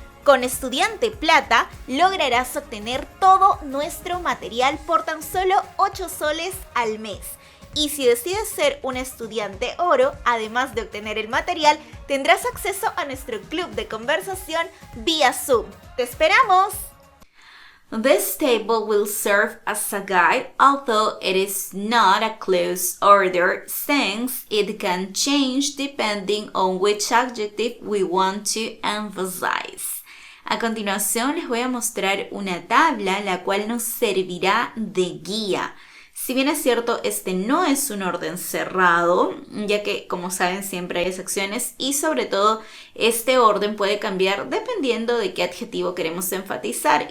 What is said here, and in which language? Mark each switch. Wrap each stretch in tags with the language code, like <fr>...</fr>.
<es>Con Estudiante Plata lograrás obtener todo nuestro material por tan solo 8 soles al mes. Y si decides ser un estudiante oro, además de obtener el material, tendrás acceso a nuestro club de conversación vía Zoom. ¡Te esperamos!</es> <en>This table will serve as a guide, although it is not a close order since it can change depending on which adjective we want to emphasize.</en> <es>A continuación les voy a mostrar una tabla la cual nos servirá de guía. Si bien es cierto, este no es un orden cerrado, ya que, como saben, siempre hay excepciones y sobre todo este orden puede cambiar dependiendo de qué adjetivo queremos enfatizar.</es>